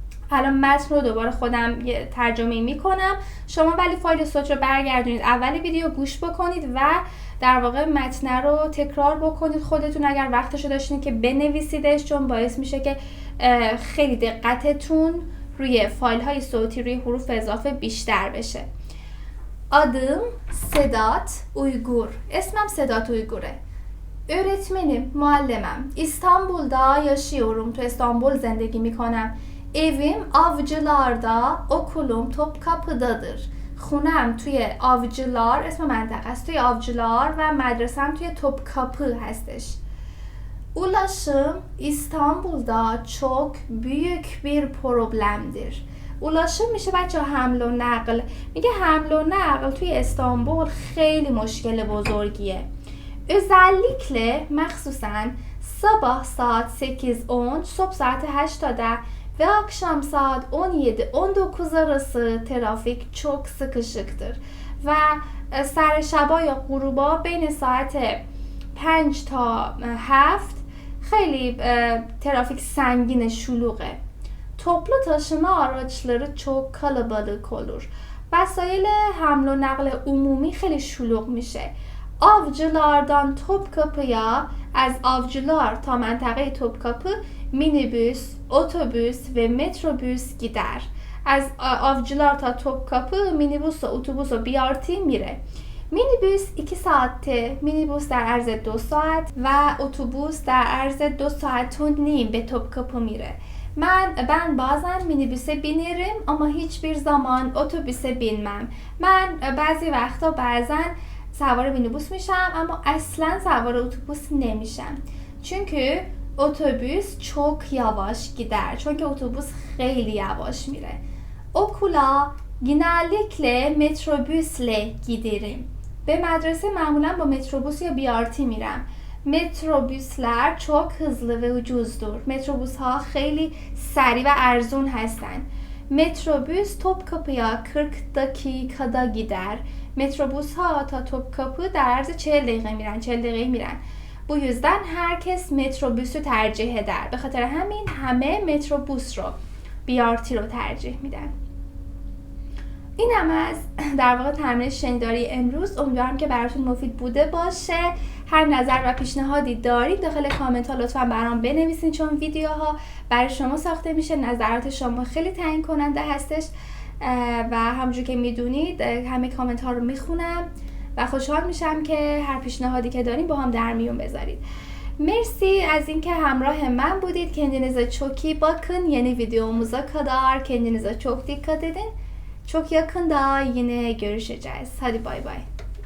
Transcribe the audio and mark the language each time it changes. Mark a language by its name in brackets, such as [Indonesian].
[Persian] الان متن رو دوباره خودم ترجمه میکنم، شما ولی فایل صوت رو برگردونید اول ویدیو گوش بکنید و در واقع متن رو تکرار بکنید خودتون اگر وقتشو داشتین که بنویسیدش، چون باعث میشه که خیلی دقتتون روی فایل های صوتی روی حروف اضافه بیشتر بشه. [Turkish] Adım Sedat Uygur. [Persian] اسمم سدات اویگوره. [Turkish] Öğretmenim, muallemem. İstanbul'da yaşıyorum. [Persian] تو استانبول زندگی میکنم. [Turkish] Evim Avcılar'da, okulum Topkapı'dadır. [Persian] خونم توی Avcılar، اسم منطقه است، توی Avcılar و مدرسم توی Topkapı هستش. [Turkish] Ulaşım İstanbul'da çok büyük bir problemdir. [Persian] ulaşım میشه بچه حمل و نقل. میگه حمل و نقل توی استانبول خیلی مشکل بزرگیه. [Turkish] özellikle مخصوصا sabah saat 8-10 صبح saat 8-10 ve akşam saat 17-19 arası trafik çok sıkışıktır. [Persian] و سر شبا یا غروبا بین ساعت 5 تا 7 خیلی trafik sengin şuluğe. [Turkish] Toplu taşıma araçları çok kalabalık olur. [Persian] وسایل حمل و نقل عمومی خیلی شلوغ میشه. [Turkish] Avcılardan Topkapı'ya [Persian] از Avcılar تا منطقه Topkapı [Turkish] minibüs, otobüs ve metrobüs gider. [Persian] از Avcılar تا Topkapı minibüs و اتوبوس و BRT میره. [Turkish] minibüs 2 saatte, [Persian] minibüs در عرض 2 saat و اتوبوس در عرض 2 saat و نیم به Topkapı میره. [Turkish] Ben bazen minibüse binerim ama hiçbir zaman otobüse binmem. [Persian] Ben بعضی وقتا bazen سوار minibüs میشم اما اصلا سوار otobüs نمیشم. [Turkish] Çünkü otobüs çok yavaş gider. Çünkü otobüs خیلی yavaş میره. Okula genellikle metrobüsle giderim. [Persian] به مدرسه معمولا با metrobüs یا BRT میرم. [Turkish] metrobüsler çok hızlı ve ucuzdur. [Persian] metrobüs ها خیلی سریع و ارزون هستن. [Turkish] metrobüs Topkapı'ya 40 dakikada gider. [Persian] metrobüs ها تا Topkapı در عرض 40 دقیقه میرن. 40 دقیقه میرن. [Turkish] Bu yüzden herkes metrobüsü tercih eder. [Persian] به خاطر همین همه metrobüs رو BRT رو ترجیح میدن. این هم از در واقع تمرین شنیداری امروز. امیدوارم که براتون مفید بوده باشه. هر نظر و پیشنهادی دارید داخل کامنت ها لطفا برام بنویسین، چون ویدیوها برای شما ساخته میشه. نظرات شما خیلی تعیین کننده هستش و همونجور که میدونید همه کامنت ها رو میخونم و خوشحال میشم که هر پیشنهادی که دارین با هم در میون بذارید. Mersi az اینکه همراه من بودید. [Turkish] Kendinize çok iyi bakın. Yeni videomuza kadar kendinize çok dikkat edin. Çok yakında yine görüşeceğiz. Hadi bay bay.